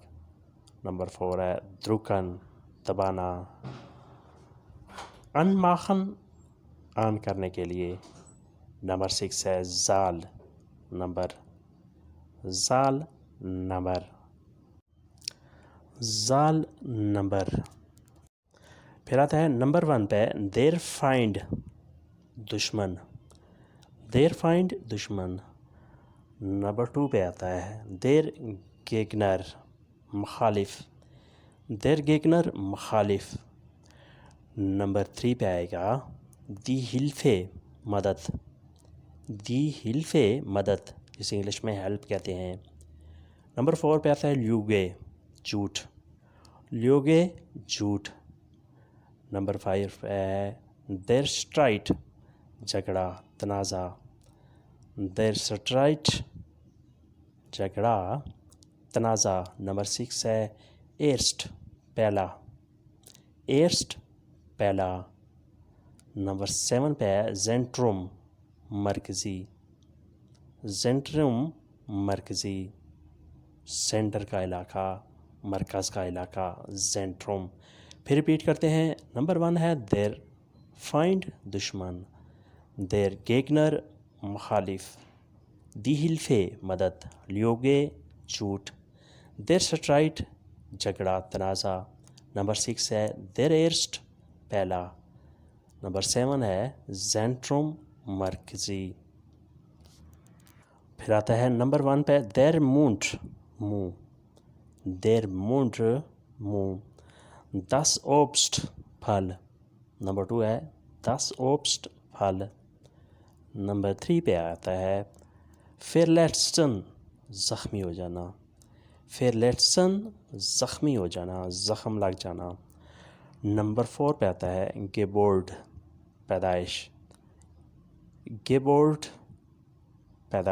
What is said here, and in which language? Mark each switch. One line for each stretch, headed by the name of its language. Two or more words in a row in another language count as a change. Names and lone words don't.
Urdu: نمبر 4 ہے drucken، دبانا، anmachen آن کرنے کے لیے۔ نمبر 6 ہے zahl، نمبر، zahl نمبر، zahl نمبر۔ پھر آتا ہے نمبر 1 پہ
German: der Feind،
Urdu: دشمن،
German: der Feind
Urdu: دشمن۔ نمبر 2 پہ آتا ہے
German: der Gegner،
Urdu: مخالف،
German: der Gegner
Urdu: مخالف۔ نمبر 3 پہ آئے گا
German: die Hilfe،
Urdu: مدد،
German: die Hilfe
Urdu: مدد، جسے انگلش میں ہیلپ کہتے ہیں۔ نمبر 4 پہ آتا ہے lüge، جھوٹ، lüge جھوٹ۔ نمبر 5 پہ ہے
German: der Streit،
Urdu: جھگڑا، تنازع،
German: der Streit
Urdu: جھگڑا، تنازع۔ نمبر 6 ہے erst، پہلا، erst پہلا۔ نمبر 7 پہ ہے Zentrum، مرکزی، Zentrum مرکزی، سینٹر کا علاقہ، مرکز کا علاقہ، Zentrum۔ پھر ریپیٹ کرتے ہیں۔ نمبر 1 ہے
German: der Feind،
Urdu: دشمن،
German: der Gegner
Urdu: مخالف،
German: die Hilfe
Urdu: مدد، lüge جھوٹ،
German: der Streit
Urdu: جھگڑا، تنازع۔ نمبر 6 ہے
German: der erst،
Urdu: پہلا۔ نمبر 7 ہے Zentrum، مرکزی۔ پھر آتا ہے نمبر 1 پہ
German: der Mund،
Urdu: منہ،
German: der Mund
Urdu: منہ،
German: das Obst
Urdu: پھل۔ نمبر 2 ہے
German: das Obst
Urdu: پھل۔ نمبر 3 پہ آتا ہے verletzen، زخمی ہو جانا، verletzen زخمی ہو جانا، زخم لگ جانا۔ نمبر 4 پہ آتا ہے Geburt، پیدائش، Geburt پیدائش۔